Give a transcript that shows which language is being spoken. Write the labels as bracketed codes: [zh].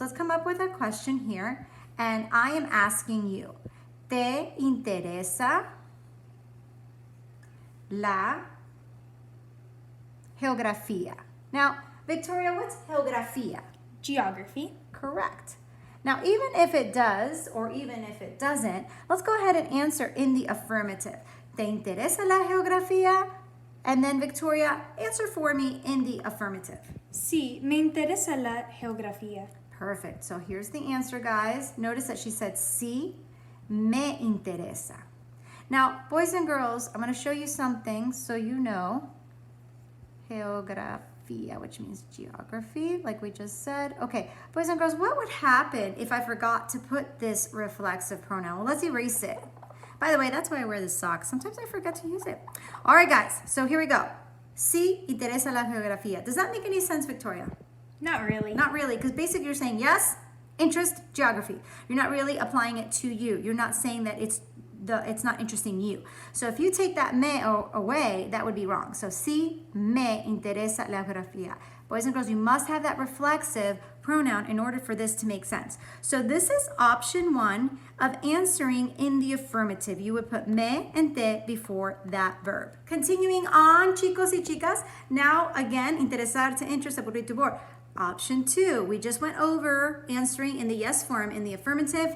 [en] Let's come up with a question here, and I am asking you, [es] ¿te interesa la geografía? [en] Now, Victoria, what's geografía? Geography. Correct. Now, even if it does, or even if it doesn't, let's go ahead and answer in the affirmative. [es] ¿Te interesa la geografía? [en] And then, Victoria, answer for me in the affirmative. [es] Sí, me interesa la geografía. [en] Perfect. So here's the answer, guys. Notice that she said, [es] sí, me interesa. [en] Now, boys and girls, I'm going to show you something so you know. Geografía, which means geography, like we just said. Okay, boys and girls, what would happen if I forgot to put this reflexive pronoun? Well, let's erase it. By the way, that's why I wear this sock. Sometimes I forget to use it. All right, guys, so here we go. [es] Sí, interesa la geografía. [en] Does that make any sense, Victoria? Not really. Not really, because basically you're saying yes, interest, geography. You're not really applying it to you. You're not saying that it's not interesting you. So if you take that me away, that would be wrong. [es] So sí, me interesa la geografía. [en] Boys and girls, you must have that reflexive pronoun in order for this to make sense. So this is option 1 of answering in the affirmative. You would put me and te before that verb. Continuing on, [es] chicos y chicas. [en] Now, again, interesar, to interest, aburrir, to bore. Option 2, we just went over answering in the yes form in the affirmative.